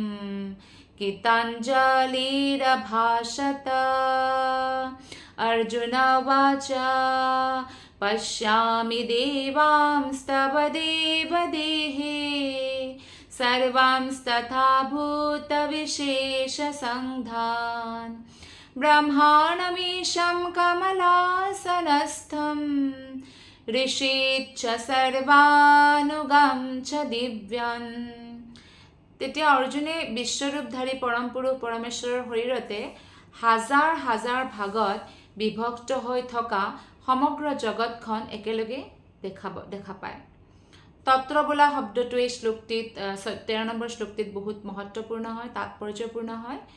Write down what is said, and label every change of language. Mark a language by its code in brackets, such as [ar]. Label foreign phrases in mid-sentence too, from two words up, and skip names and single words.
[sa] गीताञ्जलिरभाषत अर्जुन उवाच पश्यामि देवांस्तव देवदेहे सर्वांस्तथा भूतविशेषसङ्घान् ब्रह्माणमीशं कमलासनस्थं ऋषिच्च सर्वानुगं च दिव्यान् [as] তেতিয়া অৰ্জুনে বিশ্বৰূপধাৰী পৰম পুৰুষ পৰমেশ্বৰৰ শৰীৰতে হাজাৰ হাজাৰ ভাগত বিভক্ত হৈ থকা সমগ্ৰ জগতখন একেলগে দেখা পায় তত্র বোলা শব্দটো এই শ্লোকটিত 13 নম্বৰ শ্লোকটিত বহুত মহত্বপূৰ্ণ হয় তাৎপৰ্যপূৰ্ণ হয়